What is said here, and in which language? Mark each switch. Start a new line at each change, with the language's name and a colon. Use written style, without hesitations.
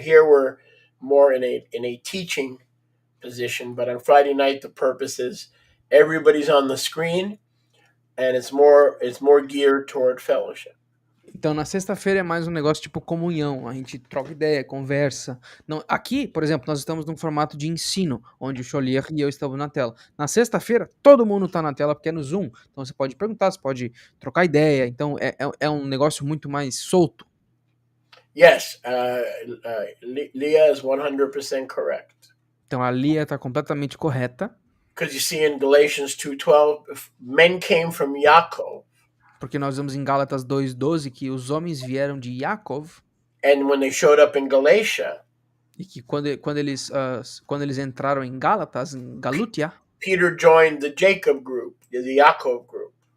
English: Here we're more in a teaching position, but on Friday night the purpose is everybody's on the screen, and it's more geared toward fellowship.
Portuguese: Então, na sexta-feira é mais um negócio tipo comunhão, a gente troca ideia, conversa. Não, aqui, por exemplo, nós estamos num formato de ensino, onde o Cholier e eu estamos na tela. Na sexta-feira, todo mundo está na tela porque é no Zoom, então você pode perguntar, você pode trocar ideia, então é um negócio muito mais solto.
English: Yes, Leah is 100% correct.
Portuguese: Então a Lia está completamente correta.
English: Because you see in Galatians 2:12, men came from Yaakov.
Portuguese: Porque nós vemos em Gálatas 2:12 que os homens vieram de Yaakov.
English: And when they showed up in Galatia,
Portuguese: e que quando eles entraram em Gálatas, em Galúcia,
English: Peter joined the Jacob group, the Yaakov group.